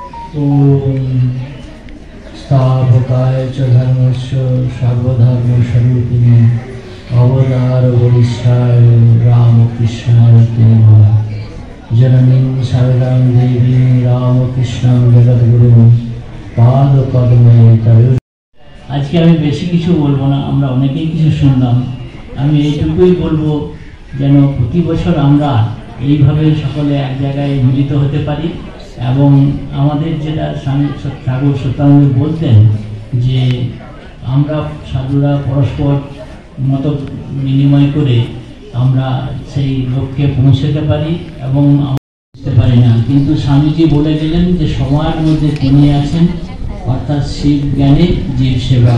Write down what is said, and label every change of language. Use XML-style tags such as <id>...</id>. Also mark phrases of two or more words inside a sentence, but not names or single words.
<sa>ओम स्थापकाय च धर्मस्य सर्वधर्मस्वरूपिणे अवतार वरिष्ठाय रामकृष्णाय ते नमः। जननीं शरदां देवीं रामकृष्णां जगद्गुरुं पादपद्मे तयो।</sa> <bn>আজকে আমি বেশি কিছু বলবো না, আমরা অনেকেই কিছু শুনলাম। আমি এইটুকুই বলবো যেন প্রতি বছর আমরা এইভাবে সকলে এক জায়গায় মিলিত হতে পারি এবং আমাদের যেটা ঠাকুর সত্যানন্দ বলতেন যে আমরা সাধুরা পরস্পর মত বিনিময় করে আমরা সেই লক্ষ্যে পৌঁছতে পারি এবং বুঝতে পারি না, কিন্তু স্বামীজি বলে গেলেন যে সময়ের মধ্যে তিনি আছেন, অর্থাৎ শিব জ্ঞানে জীব সেবা।</bn>